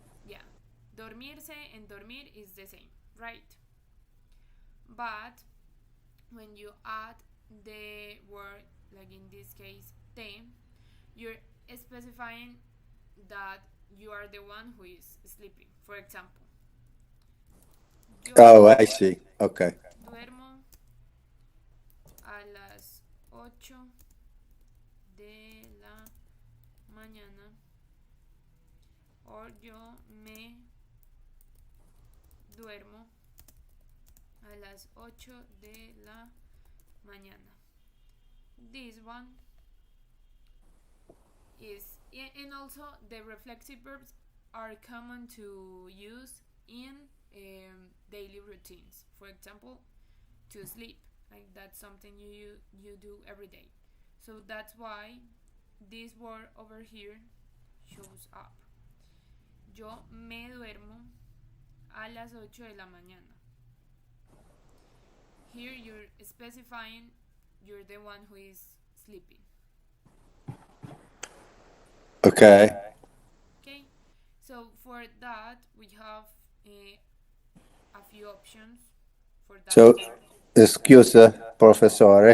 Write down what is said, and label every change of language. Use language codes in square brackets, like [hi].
[en] Yeah, dormirse and dormir is the same, right? But when you add the word, like in this case, te, you're specifying that you are the one who is sleeping. For example, yo Oh, I see. Okay. [es] duermo a las 8 de la mañana, o yo me duermo a las 8 de la mañana. [en] This one is, and also the reflexive verbs are common to use in daily routines. For example, to sleep, like that's something you do every day. So that's why this word over here shows up. [es] Yo me duermo a las 8 de la mañana. [en] here you're specifying you're the one who is sleeping. Okay. Okay, so for that we have a few options for that So, word. [it] scusa, professore.